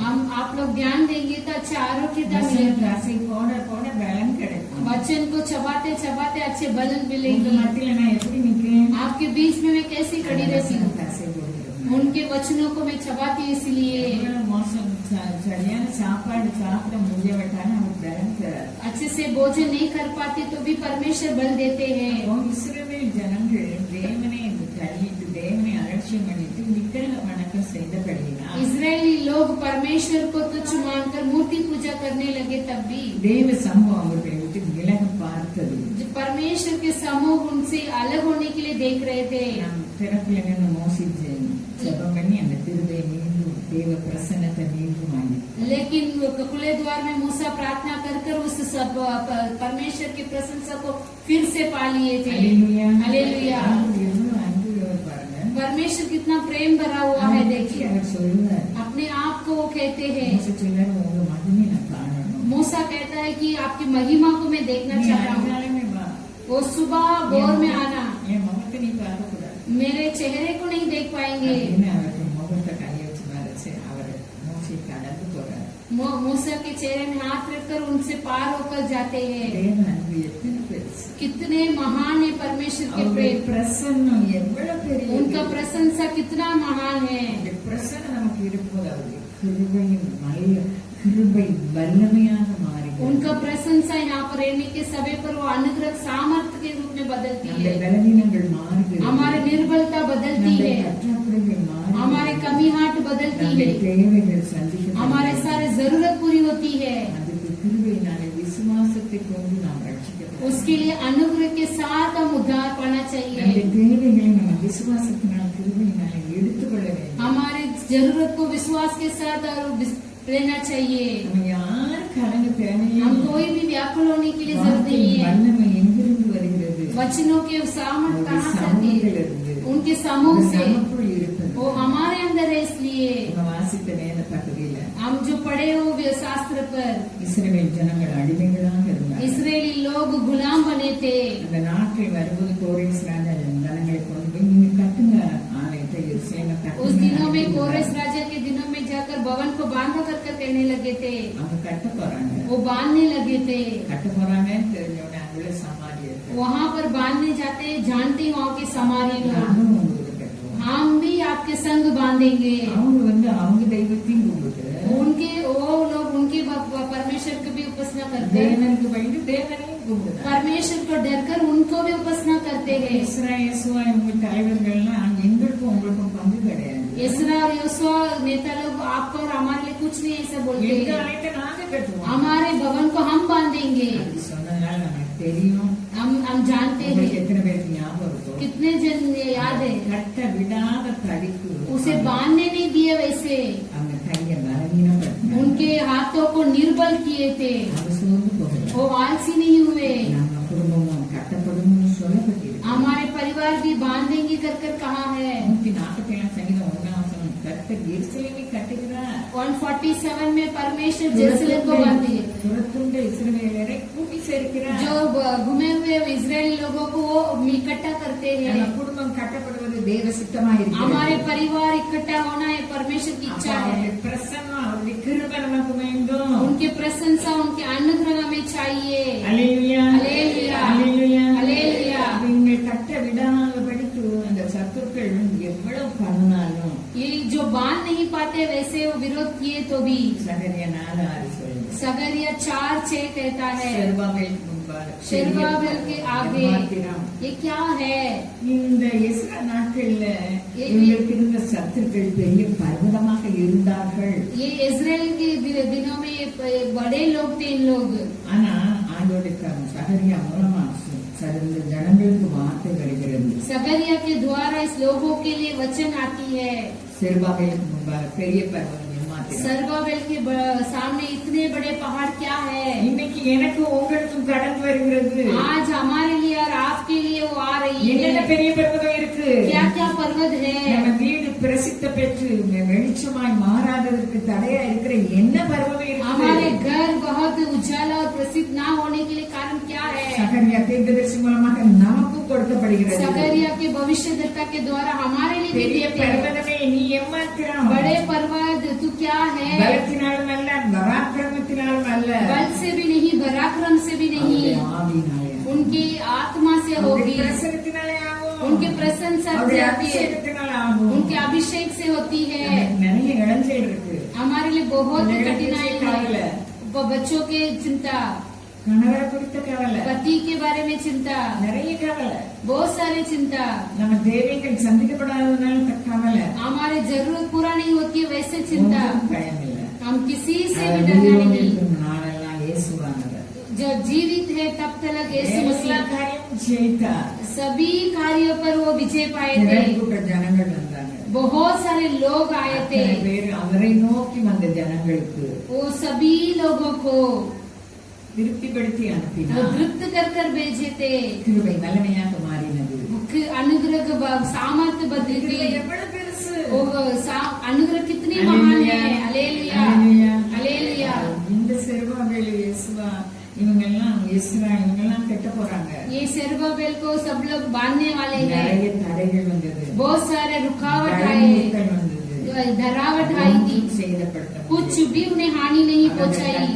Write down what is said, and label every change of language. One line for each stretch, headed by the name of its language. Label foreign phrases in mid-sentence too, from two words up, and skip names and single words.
Hindi: हम आप लोग ध्यान देंगे तो अच्छा आरोग्यता
Tamil: வசனத்தை
Hindi: मिलेगा।
Tamil: அசை போட போட பலன் கிடைக்கும்.
Hindi: वचन को चबाते चबाते अच्छे बलन
Tamil: உங்க
Hindi: मिलेंगे।
Tamil: மத்தியில நான் எப்படி நிக்கிறேன்?
Hindi: आपके बीच में मैं कैसे खड़ी रहती हूँ,
Tamil: வசனத்தை அசை போடுகிறேன்.
Hindi: उनके वचनों को मैं चबाती हूँ। इसलिए
Tamil: எவ்வளவு மோசம், சரியான சாப்பாடு சாப்பிட முடியவிட்டாலும் அவருக்கு பலன் தராது.
Hindi: अच्छे से भोजन नहीं कर पाते तो भी परमेश्वर बल देते हैं।
Tamil: இஸ்ரவேல் ஜனங்கள் தேவனை தள்ளிட்டு தேவனை அலட்சியம் பண்ணிட்டு விக்கிரக வணக்கம் செய்தபடியினால்
Hindi: इजरायली लोग परमेश्वर को तुच्छ मानकर मूर्ति पूजा करने लगे। तब भी
Tamil: தேவ சமூகம் அவர்களை விட்டு விலக பார்த்தது.
Hindi: जो परमेश्वर के समूह उनसे अलग होने के लिए देख रहे थे।
Tamil: நாம் பிறப்பில் நின்று மோசிச்சு ஜெபம் பண்ணி அந்த திருவை மீண்டும் தேவ பிரசன்னத்தை மீண்டும் வாங்கி
Hindi: लेकिन खुले द्वार में मूसा प्रार्थना कर कर उस सब परमेश्वर की प्रशंसा को फिर से पा लिए थे। हालेलुया।
Tamil: எவ்வளவு அன்பு பாருங்க.
Hindi: परमेश्वर कितना प्रेम भरा हुआ है देखिए।
Tamil: அவர் சொல்லுவார்,
Hindi: अपने आप को वो कहते हैं,
Tamil: மோசே சொல்றாரு, உங்க மகிமை நான் காணணும்.
Hindi: मूसा कहता है कि आपकी महिमा को मैं देखना
Tamil: நீ
Hindi: चाहता हूँ।
Tamil: அதிகாலமே வா.
Hindi: वो सुबह भोर में आना,
Tamil: என் முகத்தை நீ பார்க்கக்கூடாது.
Hindi: मेरे चेहरे को नहीं देख पाएंगे।
Tamil: அப்படின்னு அவருக்கு முகத்தை கையை வச்சு மறைச்சு அவர் மோசே கடந்து போறார்.
Hindi: मूसा के चेहरे में हाथ रखकर उनसे पार होकर जाते हैं।
Tamil: தேவ அன்பு எத்தனை பெருசு.
Hindi: कितने महान है परमेश्वर के
Tamil: அவருடைய
Hindi: प्रेम,
Tamil: பிரசன்னம் எவ்வளவு பெரிய.
Hindi: उनका प्रशंसा कितना महान है।
Tamil: இந்த பிரசன்னம் நமக்கு இருக்கும்போது அவருடைய கிருபை வல்லமையாக மாறி
Hindi: उनका प्रशंसा यहाँ पर रहने के समय पर वो अनुग्रह सामर्थ्य के रूप में बदलती
Tamil: நம்முடைய
Hindi: है।
Tamil: பலவீனங்கள் மாறுகிறது.
Hindi: हमारी निर्बलता बदलती
Tamil: நம்முடைய
Hindi: है,
Tamil: பற்றாக்குறைகள் மாறுகிறது.
Hindi: हमारे कमीहाट बदलती
Tamil: நம்முடைய
Hindi: है,
Tamil: தேவைகள் சந்திக்க
Hindi: हमारे सारे जरूरत पूरी होती है।
Tamil: அதுக்கு கிருபையினாலே விசுவாசத்தை கொண்டு நாம் ரட்சிக்கப்பட்டோம்.
Hindi: उसके लिए अनुग्रह के साथ हम उद्धार पाना
Tamil: நம்முடைய
Hindi: चाहिए।
Tamil: தேவைகளை நம்ம விசுவாசத்தினால் கிருபையினாலே எடுத்துக்கொள்ள வேண்டும்.
Hindi: हमारे जरूरत को विश्वास के साथ और लेना चाहिए।
Tamil: நம்ம யார் கலங்க தேவையில்லை.
Hindi: हम कोई भी व्याकुल होने के लिए जरूरत नहीं
Tamil: வார்த்தையின்
Hindi: है।
Tamil: வல்லமை எங்கிருந்து வருகிறது?
Hindi: वचनों के सामर्थ
Tamil: அவருடைய
Hindi: कहाँ से आती है?
Tamil: சமூகத்திலிருந்து.
Hindi: उनके समूह
Tamil: அது
Hindi: से,
Tamil: நமக்குள் இருப்பது.
Hindi: वो हमारे अंदर है। इसलिए
Tamil: நம்ம வாசித்த வேத பகுதியில
Hindi: हम जो पढ़े हो शास्त्र पर,
Tamil: இஸ்ரவேல் ஜனங்கள் அடிமைகளாக இருந்தாங்க.
Hindi: इसराइली लोग गुलाम बने थे।
Tamil: அந்த நாட்கள் வரும்போது கோரேஸ் ராஜா ஜனங்களை கொண்டு போய் நீங்க கட்டுங்க ஆலயத்தை எருசலேமை
Hindi: उस दिनों में
Tamil: கட்டுங்க.
Hindi: कोरेस राजा के दिनों में जाकर भवन को बांधा कर कहने लगे थे,
Tamil: அவங்க கட்ட போறாங்க.
Hindi: वो बांधने लगे थे।
Tamil: கட்ட போறாங்கன்னு தெரிஞ்சோடனே அங்குள்ள சமாரியர்கள்,
Hindi: वहाँ पर बांधने जाते जानते हैं वहाँ के समारी लोग,
Tamil: நானும் உங்களுக்கு கட்டுவோம்.
Hindi: हम भी आपके संग बांधेंगे।
Tamil: அவங்க அவங்க தெய்வத்தையும் கும்பிட்டு
Hindi: उनके वो लोग उनके परमेश्वर को भी उपासना करते हैं,
Tamil: தேவனுக்கு பயந்து தேவனையும் கும்பிடுறாங்க.
Hindi: परमेश्वर को डरकर उनको भी उपासना करते हैं।
Tamil: இஸ்ரா இவங்க தலைவர்கள்லாம் எங்களுக்கும் உங்களுக்கும் பங்கு கிடையாது.
Hindi: इसरा और योशुआ नेता लोग आपको और हमारे लिए कुछ नहीं ऐसा बोलते
Tamil: எங்க
Hindi: हैं,
Tamil: ஆலயத்தை நாங்க கட்டுவோம்.
Hindi: हमारे भवन को हम बांधेंगे।
Tamil: அப்படி சொன்னதுனால நமக்கு தெரியும்.
Hindi: हम जानते
Tamil: உங்களுக்கு
Hindi: हैं,
Tamil: எத்தனை பேருக்கு ஞாபகம் இருக்கும்?
Hindi: कितने जन ये याद है,
Tamil: கட்ட விடாத தடிக்கு
Hindi: उसे बांधने नहीं दिए, वैसे
Tamil: அவங்க கையை பலவீனப்படுத்தினாங்க.
Hindi: उनके हाथों को निर्बल किए थे,
Tamil: அவங்க சோர்ந்து போகல.
Hindi: वो आलसी नहीं हुए।
Tamil: நம்ம குடும்பமும் கட்டப்படும்னு சொல்லப்பட்டிருக்கு.
Hindi: हमारे परिवार भी बांधेंगे कर कर कहा है।
Tamil: 147 சங்கீதம் 1 கர்த்தர் எருசலேமை கட்டுகிறார்.
Hindi: 147 में परमेश्वर जेरूसलम को बांधे,
Tamil: துரத்துண்ட இஸ்ரவேலரை கூட்டி சேர்க்கிறார்.
Hindi: जो घूमे हुए इजरायली लोगों को वो इकट्ठा करते
Tamil: நம்ம
Hindi: हैं।
Tamil: குடும்பம் கட்டப்படுவது தேவ சித்தமா இருக்கிறது.
Hindi: हमारे परिवार इकट्ठा होना है परमेश्वर की
Tamil: அப்ப
Hindi: इच्छा है।
Tamil: அவருடைய பிரசன்னம் அவருடைய கிருபை நமக்கு வேண்டும்.
Hindi: उनके प्रशंसा उनके अनुग्रह हमें चाहिए।
Tamil: அல்லேலூயா அல்லேலூயா. அல்லேலூயா அல்லேலூயா. அவங்க கட்ட விடாதபடிக்கு அந்த சத்துருக்கள் எவ்வளவு பண்ணாலும்
Hindi: ये जो बांध नहीं पाते वैसे वो विरोध किए तो भी,
Tamil: சகரியா 4:6 சொல்லுங்க.
Hindi: सगरिया 4:6 कहता है
Tamil: செருபாபேலுக்கு முன்பாக
Hindi: செருபாபேல் के आगे
Tamil: மாத்திரம்
Hindi: ये क्या है?
Tamil: இந்த எஸ்ரா நாட்கள்ல இவங்களுக்கு இருந்த சத்துருக்கள் பெரிய பர்வதமாக இருந்தார்கள்.
Hindi: ये इजराइल के दिनों में बड़े लोग थे इन लोग.
Tamil: ஆனா ஆண்டவருடைய சகரியா மூலமா இந்த ஜனங்களுக்கு வார்த்தை வருகிறது.
Hindi: सगरिया के द्वारा इस लोगों के लिए वचन आती है.
Tamil: செருபாபேலுக்கு முன்பாக பெரிய பர்வதம் மாத்திரம்.
Hindi: செருபாபேல் के सामने इतने बड़े पहाड़ क्या है?
Tamil: இன்னைக்கு எனக்கு உங்களுக்கும் கடந்து வருகிறது.
Hindi: आज हमारे लिए और आपके लिए वो आ रही है.
Tamil: என்னென்ன பெரிய பர்வதம் இருக்கு?
Hindi: क्या क्या पर्वत है?
Tamil: நம்ம வீடு பிரசித்த பெற்று வெளிச்சமாய் மாறாததற்கு தடையா இருக்கிற என்ன பர்வதம் இருக்கு?
Hindi: हमारे घर बहुत उजाला और प्रसिद्ध ना होने के लिए कारण क्या है?
Tamil: சகரியா தீர்க்கதரிசி மூலமாக நமக்கு கொடுக்கப்படுகிறது.
Hindi: सगरिया के भविष्यद्वक्ता के द्वारा हमारे लिए भी
Tamil: பெரிய
Hindi: देते हैं.
Tamil: பர்வதமே நீ எம்மாத்திரம்?
Hindi: बड़े पर्वत तू क्या है?
Tamil: பலத்தினாலும் அல்ல, பராக்கிரமத்தினாலும் அல்ல,
Hindi: बल से भी नहीं, पराक्रम से भी नहीं,
Tamil: ஆவியினாலே,
Hindi: उनकी आत्मा से होगी,
Tamil: பிரசன்னத்தினாலே ஆகும்,
Hindi: उनके प्रशंसा से
Tamil: அவருடைய
Hindi: होती है,
Tamil: அபிஷேகத்தினாலே ஆகும்.
Hindi: उनके अभिषेक से होती है.
Tamil: நிறைய இளஞ்சல் இருக்கு.
Hindi: हमारे लिए बहुत कठिनाई
Tamil: கவலை,
Hindi: है. वो बच्चों के चिंता,
Tamil: கணவரை குறித்த கவலை,
Hindi: पति के बारे में चिंता,
Tamil: நிறைய கவலை,
Hindi: बहुत सारी चिंता.
Tamil: நம்ம தேவைகள் சந்திக்கப்படாததுனால கவலை,
Hindi: हमारे जरूरत पूरा नहीं होती है वैसे चिंता.
Tamil: ஒன்றும் பயம் இல்லை.
Hindi: हम किसी से भी डरना नहीं.
Tamil: நாளெல்லாம் இயேசுவானவர்
Hindi: जब जीवित है तब तक यीशु
Tamil: எல்லா
Hindi: मसीह
Tamil: காரியம் ஜெயித்தார்.
Hindi: सभी कार्यों पर वो विजय पाए थे.
Tamil: திரள்கூட்ட ஜனங்கள் வந்தாங்க.
Hindi: बहुत सारे लोग आए थे.
Tamil: அத்தனை பேர் அவரை நோக்கி வந்த ஜனங்களுக்கு
Hindi: वो सभी लोगों को
Tamil: திருப்திப்படுத்தி
Hindi: वो
Tamil: அனுப்பினார்.
Hindi: तृप्त कर भेजे थे.
Tamil: கிருபை வல்லமையாக மாறினது.
Hindi: अनुग्रह का सामर्थ्य बदली थी.
Tamil: கிருபை எவ்வளவு பெருசு!
Hindi: वो अनुग्रह कितनी महान है. हालेलुया,
Tamil: அல்லேலூயா.
Hindi: हालेलुया.
Tamil: இந்த செருபாபேல் இயேசுவா இவங்க எல்லாம் கெட்ட போறாங்க.
Hindi: ये सेरुब्बाबेल को सब लोग बांधने वाले हैं.
Tamil: நிறைய தடைகள் வந்தது.
Hindi: बहुत सारे रुकावट आए,
Tamil: தடைகள் வந்தது.
Hindi: धरावट आई थी.
Tamil: செய்தப்படுத்த
Hindi: कुछ भी उन्हें हानि नहीं पहुंचाई.